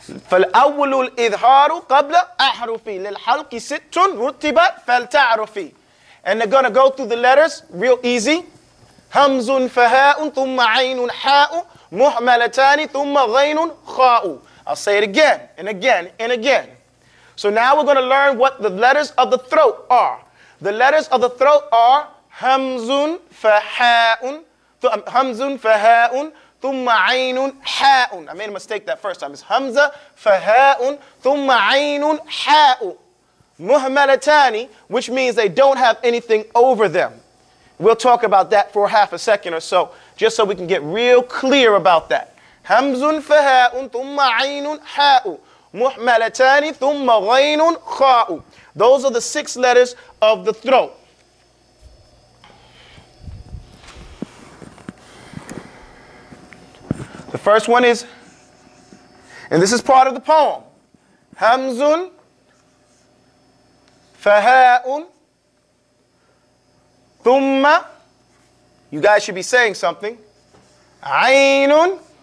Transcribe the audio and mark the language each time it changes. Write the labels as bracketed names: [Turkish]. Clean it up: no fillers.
[Arabic] فالأول الإظهار قبل أحرفي للحلق ست رتبت فلتعرفي. [English] And they're going to go through the letters real easy. [Arabic] همز فهاء ثم عين حاء مهملتان ثم غين خاء. [English] I'll say it again and again and again. So now we're going to learn what the letters of the throat are. The letters of the throat are [Arabic] همز فهاء همز فهاء ثم عين حاء. [English] I made a mistake that first time. [Arabic] It's همزة فهاء ثم عين حاء. [English] مهملتان, which means they don't have anything over them. We'll talk about that for half a second or so, just so we can get real clear about that. [Arabic] همز فهاء ثم عين حاء مهملتان ثم غين خاء. [English] Those are the 6 letters of the throat. The first one is, and this is part of the poem, [Arabic] همز فهاء ثم, [English] you guys should be saying something, عين